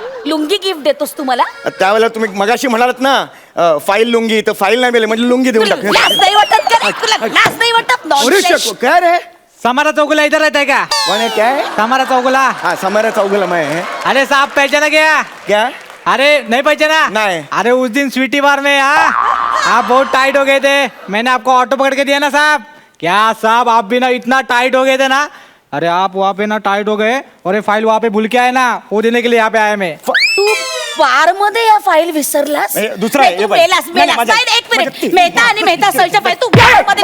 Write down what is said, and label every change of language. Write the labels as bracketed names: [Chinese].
[Marathi] Lungi gift देतोस तू मला? त्यावेळेला तुम्ही मगाशी म्हणालात ना फाईल लुंगी, तर फाईल नाही मिळेल म्हणजे लुंगी देऊन तुला लाज नाही वाटत का रे? तुला लाज नाही वाटत? Nonsense. काय रे? [Hindi] समारा चौगुला इधर रहता है क्या? कौन है? क्या है? समारा चौगुला. हाँ समारा चौगुला मैं है. अरे साहब पहचाना क्या? क्या? अरे नहीं पहचाना? नहीं. अरे उस दिन स्वीटी बार में आप बहुत टाइट हो गए थे. मैंने आपको ऑटो पकड़ के दिया ना साहब. क्या साहब आप भी ना इतना टाइट हो गए थे ना. अरे आप वहाँ पे ना टाइट हो गए और ये फाइल वहाँ पे भूल के आए ना, वो देने के लिए यहाँ पे आया मैं. [Marathi] तू बार मध्ये या फाईल विसरलास? दुसरा आहे, तू हे बघ. मेलास, नाही, मेलास. माझ्या- नाही, एक मिनिट. माझ्या- मेहता आणि मेहता सळच्या फाईल तू बार मध्ये